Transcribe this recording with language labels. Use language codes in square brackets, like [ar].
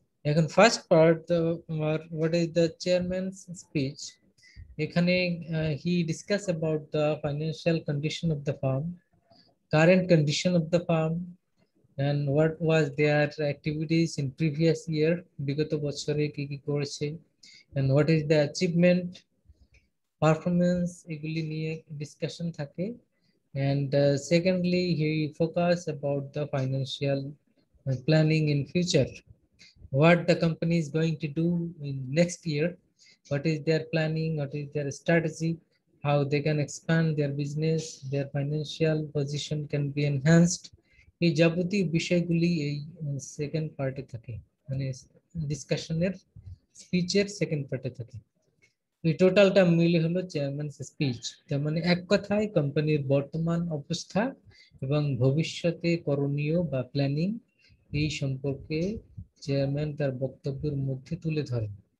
[en] এখন first part, what is the chairman's speech, এখানে he discuss about the financial condition of the firm, current condition of the firm, and what was their activities in previous year, [bn] বিগত বছরে কি কি করেছে, [en] and what is the achievement, [bn] performance এগুলি নিয়ে discussion থাকে। [en] And secondly, he focus about the financial planning in future. What the company is going to do in next year, what is their planning, what is their strategy, how they can expand their business, their financial position can be enhanced. [bn] এই যাবতীয় বিষয়গুলি এই second পার্টে থাকে, মানে ডিসকাশনের স্পিচের second পার্টে থাকে। এই টোটালটা মিলে হলো চেয়ারম্যানস স্পিচ। তার মানে এক কথায় কোম্পানির বর্তমান অবস্থা এবং ভবিষ্যতে করণীয় বা প্ল্যানিং এই সম্পর্কে চেয়ারম্যান তার বক্তব্যের মধ্যে তুলে ধরেন।